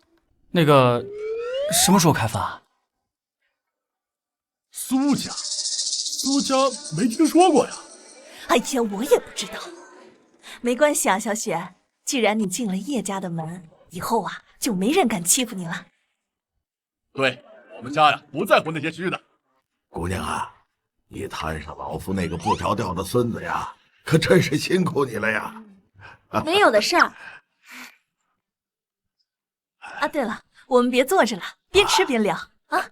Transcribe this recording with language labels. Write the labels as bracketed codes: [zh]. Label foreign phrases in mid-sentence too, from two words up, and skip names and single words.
[zh] 那個，什麼時候開飯？蘇家沒聽說過呀。哎呀，我也不知道。沒關係啊，小雪，既然你進了葉家的門，以後啊就沒人敢欺負你了。對，我們家呀不在乎那些虛的。姑娘啊，你攤上老夫那個不着調的孫子呀，可真是辛苦你了呀。沒有的事兒。啊，對了，我們別坐着了，邊吃邊聊啊。